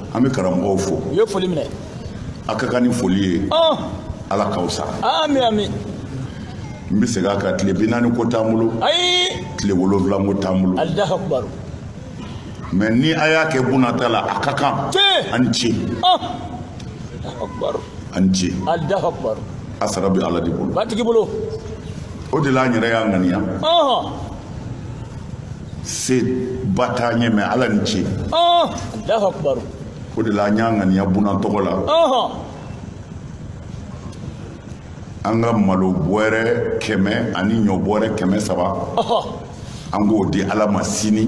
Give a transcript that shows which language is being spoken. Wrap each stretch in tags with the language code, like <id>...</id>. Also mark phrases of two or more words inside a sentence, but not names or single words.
<bm>an bɛ karamɔgɔw fo u ye foli minɛ a ka kan ni foli ye ala k'aw sara amin amin n bɛ segin a kan tile 40 ko t'an bolo ayi tile 7 ko t'an bolo</bm> <ar>Allahu akbar</ar> <bm>mais ni a y'a kɛ bunata la a ka kan an ce</bm> <ar>Allahu akbar</ar> <bm>an ce</bm> <ar>Allahu akbar</ar> <bm>a sara bɛ ala de bolo batigi bolo o de la an yɛrɛ y'a ŋaniya se ba t'an ye mais ala ni ce</bm> <ar>Allahu akbar</ar> <bm>o de la an y'a ŋaniya buna tɔgɔ la an ka malo bɔrɛ 100 ani ɲɔ bɔrɛ 300 an k'o di ala ma sini</bm>